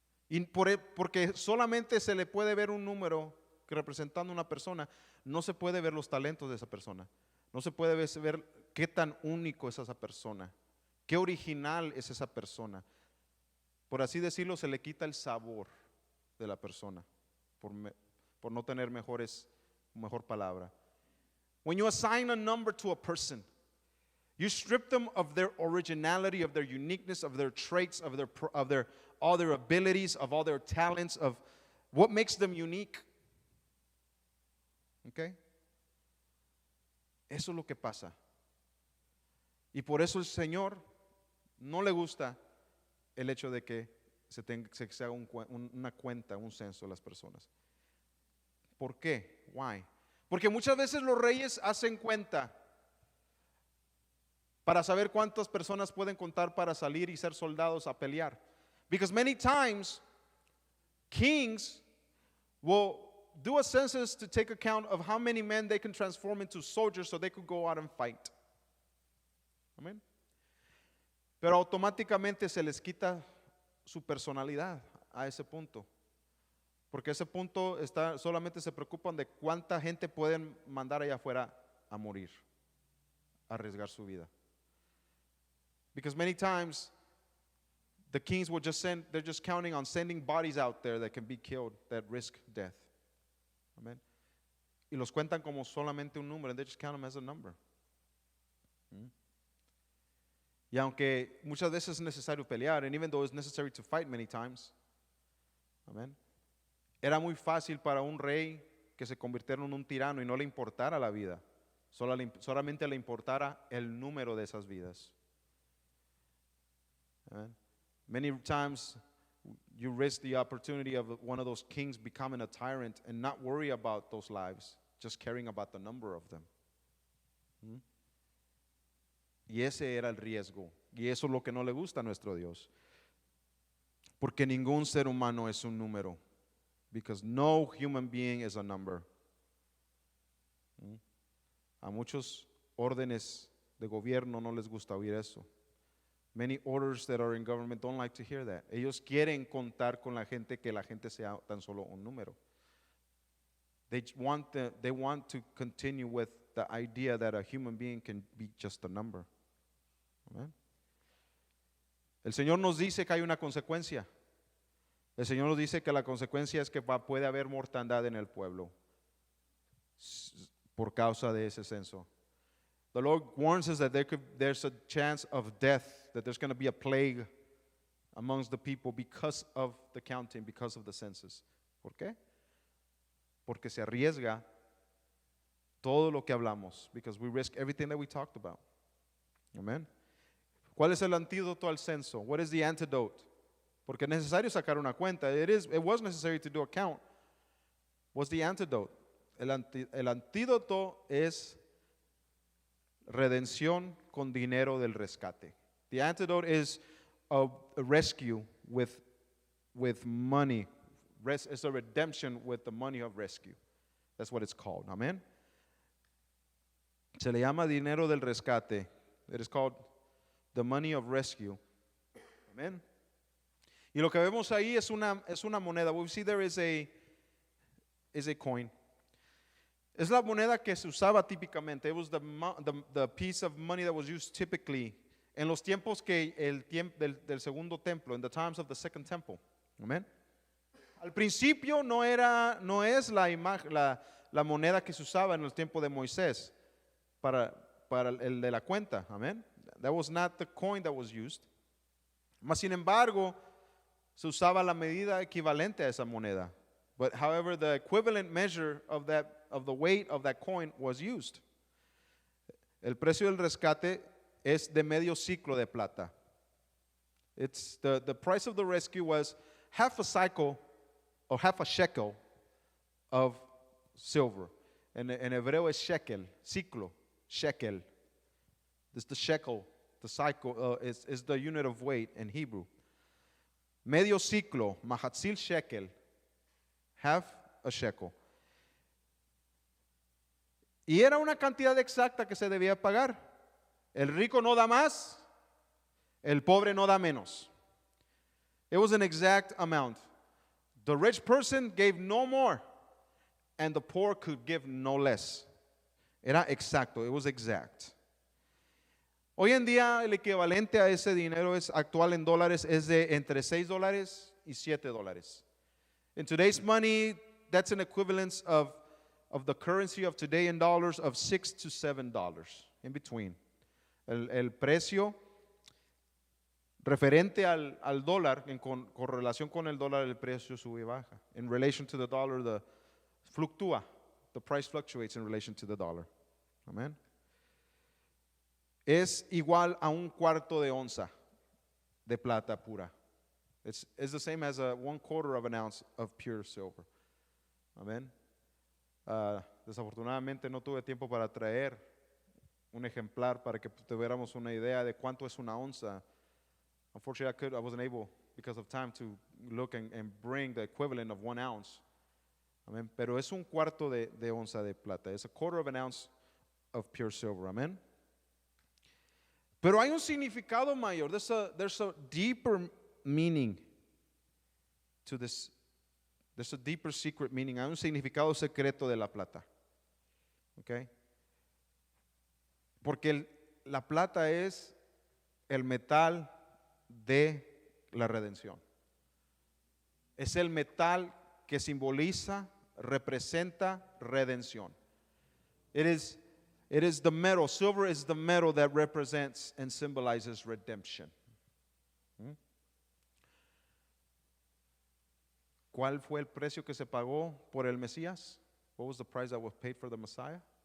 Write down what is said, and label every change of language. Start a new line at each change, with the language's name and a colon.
Spanish: Y porque solamente se le puede ver un número que representando una persona, no se puede ver los talentos de esa persona. No se puede ver qué tan único es esa persona, qué original es esa persona. Por así decirlo, se le quita el sabor de la persona, por no tener mejor palabra.
English: When you assign a number to a person, you strip them of their originality, of their uniqueness, of their traits, of all their abilities, of all their talents, of what makes them unique.
Spanish: Okay? Eso es lo que pasa. Y por eso el Señor no le gusta el hecho de que se haga una cuenta, un censo de las personas. ¿Por qué?
English: Why?
Spanish: Porque muchas veces los reyes hacen cuenta para saber cuántas personas pueden contar para salir y ser soldados a pelear.
English: Because many times, kings will do a census to take account of how many men they can transform into soldiers so they could go out and fight.
Spanish: Amén. Pero automáticamente se les quita su personalidad a ese punto. Porque a ese punto solamente se preocupan de cuánta gente pueden mandar allá afuera a morir, a arriesgar su vida.
English: Because many times the kings will they're just counting on sending bodies out there that can be killed, that risk death. Amen.
Spanish: y los cuentan como solamente un número,
English: and they just count them as a number.
Spanish: Y aunque muchas veces es necesario pelear,
English: and even though it's necessary to fight many times, amen,
Spanish: era muy fácil para un rey que se convirtiera en un tirano y no le importara la vida, solamente le importara el número de esas vidas. Amen.
English: Many times you risk the opportunity of one of those kings becoming a tyrant and not worry about those lives, just caring about the number of them.
Spanish: Y ese era el riesgo. Y eso es lo que no le gusta a nuestro Dios. Porque ningún ser humano es un número.
English: Because no human being is a number.
Spanish: A muchos órdenes de gobierno no les gusta oír eso.
English: Many orders that are in government don't like to hear that.
Spanish: Ellos quieren contar con la gente, que la gente sea tan solo un número.
English: They want to continue with the idea that a human being can be just a number. Amen.
Spanish: El Señor nos dice que hay una consecuencia. El Señor nos dice que la consecuencia es que puede haber mortandad en el pueblo por causa de ese censo.
English: The Lord warns us that there's a chance of death, that there's going to be a plague amongst the people because of the counting, because of the census.
Spanish: ¿Por qué? Porque se arriesga todo lo que hablamos,
English: because we risk everything that we talked about. Amen.
Spanish: ¿Cuál es el antídoto al censo?
English: What is the antidote?
Spanish: Porque es necesario sacar una cuenta.
English: It was necessary to do a count. What's the antidote?
Spanish: El antídoto es redención con dinero del rescate.
English: The antidote is a rescue with money. It's a redemption with the money of rescue. That's what it's called. Amen.
Spanish: Se le llama dinero del rescate.
English: It is called the money of rescue. Amen.
Spanish: Y lo que vemos ahí es una moneda.
English: We see there is a coin.
Spanish: Es la moneda que se usaba típicamente.
English: It was the piece of money that was used typically
Spanish: en los tiempos que del segundo templo,
English: in the times of the second temple. Amen.
Spanish: Al principio no es la moneda que se usaba en el tiempo de Moisés para el de la cuenta. Amen.
English: That was not the coin that was used.
Spanish: Mas sin embargo, se usaba la medida equivalente a esa moneda.
English: But however, the equivalent measure of the weight of that coin was used.
Spanish: El precio del rescate es de medio ciclo de plata.
English: It's the price of the rescue was half a cycle or half a shekel of silver.
Spanish: En hebreo es shekel, ciclo, shekel.
English: This the shekel, the cycle is the unit of weight in Hebrew.
Spanish: Medio ciclo,
Hebrew: mahatzil shekel,
English: half a shekel.
Spanish: Y era una cantidad exacta que se debía pagar. El rico no da más, el pobre no da menos.
English: It was an exact amount. The rich person gave no more, and the poor could give no less.
Spanish: Era exacto,
English: it was exact.
Spanish: Hoy en día el equivalente a ese dinero actual en dólares es de entre $6 y $7.
English: In today's money, that's an equivalence of the currency of today in dollars of $6 to $7, in between.
Spanish: El precio referente al dólar, con relación con el dólar, el precio sube y baja.
English: In relation to the dollar, fluctúa. The price fluctuates in relation to the dollar. Amen.
Spanish: Es igual a un cuarto de onza de plata pura.
English: It's the same as a 1/4 of an ounce of pure silver. Amen.
Spanish: Desafortunadamente no tuve tiempo para traer un ejemplar para que tuviéramos una idea de cuánto es una onza.
English: Unfortunately, I wasn't able, because of time, to look and bring the equivalent of 1 ounce. Amen.
Spanish: Pero es un cuarto de onza de plata.
English: It's a 1/4 of an ounce of pure silver. Amen.
Spanish: Pero hay un significado mayor.
English: There's a deeper meaning to this. There's a deeper secret meaning.
Spanish: Hay un significado secreto de la plata. Okay? Porque la plata es el metal de la redención. Es el metal que simboliza representa redención.
English: It is the metal. Silver is the metal that represents and symbolizes redemption.
Spanish: ¿Cuál fue el precio que se pagó por el Mesías?
English: What was the price that was paid for the Messiah?